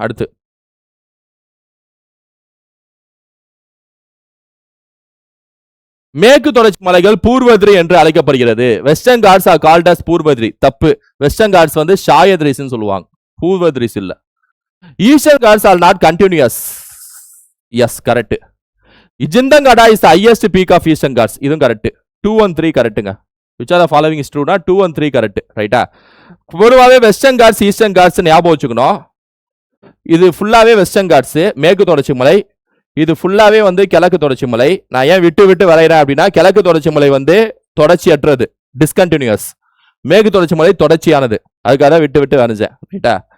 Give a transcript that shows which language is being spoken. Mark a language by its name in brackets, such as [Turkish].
[Tamil] அடுத்து மேற்கு தொடர்ச்சி மலைகள் பூர்வத்ரி என்று அழைக்கப்படுகிறது. [English] Western Ghats are called as Purvadri. [Tamil] தப்பு. வெஸ்டர்ன் காட்ஸ் வந்து ஷாயத்ரிஸ் சொல்லுவாங்க, பூர்வத்ரிஸ் இல்ல. [English] Eastern Ghats are not continuous. Yes, correct. Jindhagada is the highest peak of eastern Ghats. [Tamil] இதுவும் கரெக்ட். [English] 2 and 3 [Tamil] கரெக்ட்டுங்க. [English] which are the following is true na 2 and 3 correct. [Tamil] ரைட்டா? பொதுவாகவே western God's eastern God's ஞாபகம் வச்சுக்கணும். இது ஃபுல்லாவே வெஸ்டர்ன் காட்ஸ் மேற்கு தொடர்ச்சி மலை. இது ஃபுல்லாவே வந்து கிழக்கு தொடர்ச்சி மலை. நான் ஏன் விட்டு விட்டு வரைகிறேன் அப்படின்னா கிழக்கு தொடர்ச்சி மலை வந்து தொடர்ச்சியற்றது, டிஸ்கண்டினியூஸ். மேற்கு தொடர்ச்சி மலை தொடர்ச்சியானது. அதுக்காக தான் விட்டு விட்டு வரைஞ்சேன். ரைட்டா?